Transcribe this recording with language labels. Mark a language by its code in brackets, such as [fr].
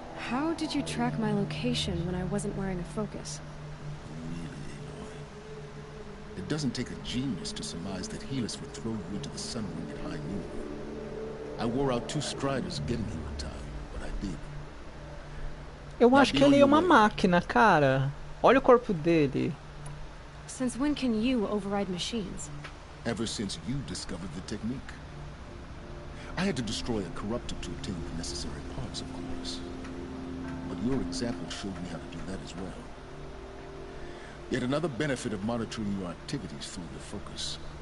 [en] How did you track my location when I wasn't wearing a focus? Really, Aloy. It doesn't take a genius to surmise that Helis would throw you into the sun ring at high noon. I wore out 2 striders getting here in time, but I did. [pt] Eu acho que ele é uma máquina, cara. Olha o corpo dele. [en] Since when can you override machines? Ever since you discovered the technique. I had to destroy a corruptor to obtain the necessary parts, of course. But your example showed me how to do that as well. Yet another benefit of monitoring your activities through the focus.